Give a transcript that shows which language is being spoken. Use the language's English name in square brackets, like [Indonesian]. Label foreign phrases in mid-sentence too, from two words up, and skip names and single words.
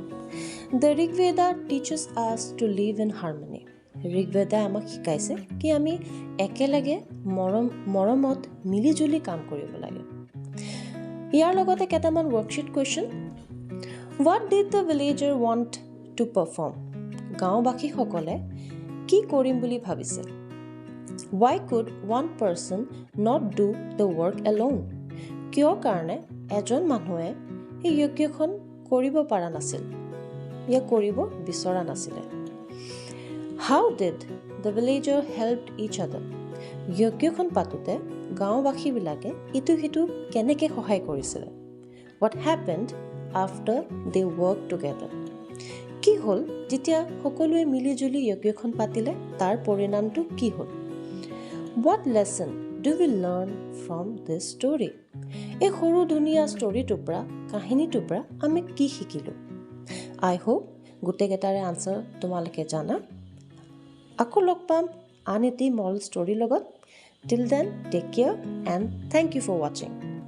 [English] The Rigveda teaches us to live in harmony. [Assamese] ঋগ্বেদাই আমাক শিকাইছে কি আমি একেলগে মৰমত মিলিজুলি কাম কৰিব লাগে। ইয়াৰ লগতে কেইটামান [English] worksheet question. What did the villager want to perform? [Assamese] গাঁওবাসীসকলে কি কৰিম বুলি ভাবিছে? [English] Why could one person not do the work alone? [Assamese] কিয় কাৰণে এজন মানুহে এই যজ্ঞখন কৰিব পৰা নাছিল, ইয়া কৰিব বিচৰা নাছিলে? [English] How did the villager help each other? [Assamese] যজ্ঞখন পাতোতে গাঁওবাসীবিলাকে ইটো সিটো কেনেকৈ সহায় কৰিছিলে? [English] What happened after they worked together? [Assamese] কি হ'ল যেতিয়া সকলোৱে মিলিজুলি যজ্ঞখন পাতিলে, তাৰ পৰিণামটো কি হ'ল? [English] What lesson do we learn from this story? [Assamese] এই সৰু ধুনীয়া ষ্টৰিটোৰ পৰা, কাহিনীটোৰ পৰা আমি কি শিকিলোঁ? [English] I hope [Assamese] গোটেইকেইটাৰে আনচাৰ তোমালোকে জানা। আকৌ লগ পাম আন এটি [English] moral story [Assamese] লগত। [English] Till then, take care and thank you for watching.